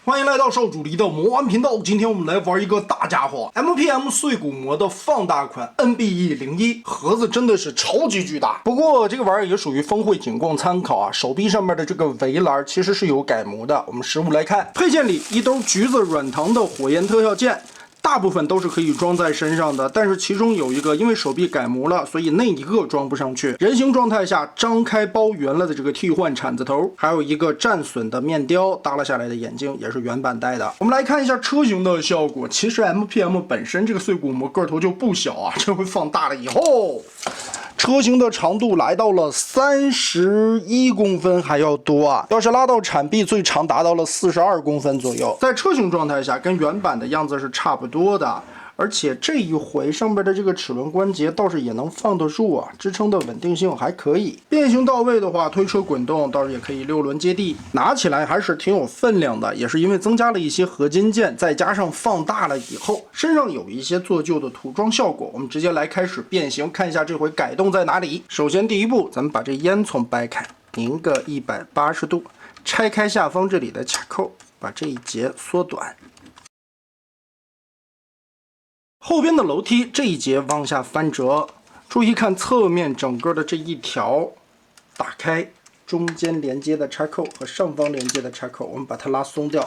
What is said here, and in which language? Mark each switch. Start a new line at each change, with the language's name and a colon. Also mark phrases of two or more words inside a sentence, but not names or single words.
Chinese: 歡迎來到少主離的魔玩頻道。今天我們來玩一個大家伙 ，MPM 碎骨魔的放大款 NBE01，盒子真的是超級巨大。不過這個玩意兒也屬於峰會僅供參考啊。手臂上面的這個圍欄其實是有改模的。我們實物來看，配件裡一兜橘子軟糖的火焰特效键。大部分都是可以裝在身上的，但是其中有一个因为手臂改模了，所以那一个装不上去。人形状态下张開包圆了的這個替換鏟子頭，還有一個戰損的面雕耷拉下來的眼睛，也是原版帶的。我們來看一下車型的效果。其實 MPM 本身這個碎骨魔個頭就不小啊，這回放大了以後。車型的長度來到了31公分還要多啊！要是拉到鏟臂，最長達到了42公分左右。在車型狀態下，跟原版的樣子是差不多的。而且這一回上邊的這個齒輪關節倒是也能放得住啊，支撐的穩定性還可以。變形到位的話，推車滾動倒是也可以6輪接地，拿起來還是挺有分量的。也是因為增加了一些合金件，再加上放大了以後，身上有一些做舊的塗裝效果。我們直接來開始變形，看一下這回改動在哪裡。首先第一步，咱們把這煙囪掰開，擰個180度，拆開下方這裡的卡扣，把這一節縮短。後邊的樓梯這一節往下翻折，注意看側面整個的這一條，打開中間連接的插扣和上方連接的插扣，我們把它拉鬆掉。